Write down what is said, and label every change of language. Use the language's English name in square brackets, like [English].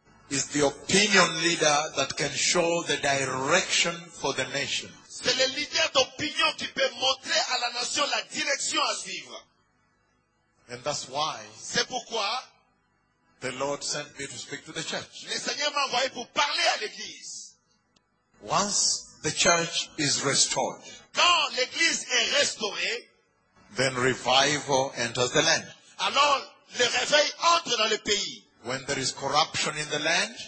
[English] Is the opinion leader that can show the direction for the nation. [French] C'est le leader d'opinion qui peut montrer à la nation la direction à suivre. [English] And that's why. [French] C'est pourquoi. [English] The Lord sent me to speak to the church. [French] Le Seigneur m'a envoyé pour parler à l'église. [English] Once the church is restored. [French] Quand l'église est restaurée. [English] Then revival enters the land. [French] Alors le réveil entre dans le pays. [English] When there is corruption in the land,